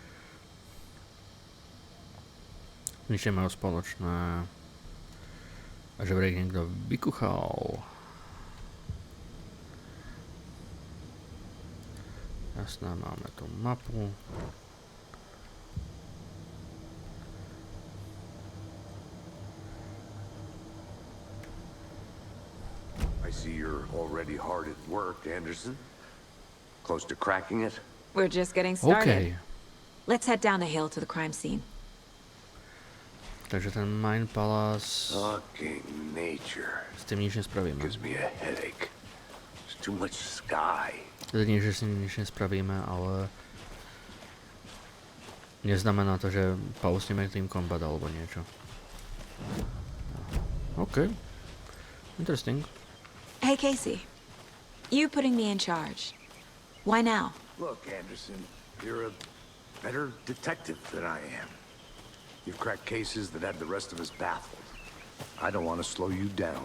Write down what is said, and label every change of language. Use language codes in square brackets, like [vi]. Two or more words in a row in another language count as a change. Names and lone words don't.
[sk] Nič nemajú spoločné. A že vraj niekto vykuchal. Jasné, máme tu mapu. [en] I see you're already hard at work, Anderson. Close to cracking it? We're just getting started. OK. Let's head down the hill to the crime scene. [sk] Takže ten Mind Palace, [en] Fucking nature. [sk] s tým nič nespravíme. [en] Gives me a headache. There's too much sky. [sk] Teda nie, že s ním nič nespravíme, ale neznamená to, že pausneme Team Combat alebo niečo. [en] Okay. Interesting. Hey, Casey. You putting me in charge. Why now? Look, Anderson, you're a better detective than I am. You've cracked cases that had the rest of us baffled. I don't want to slow you down.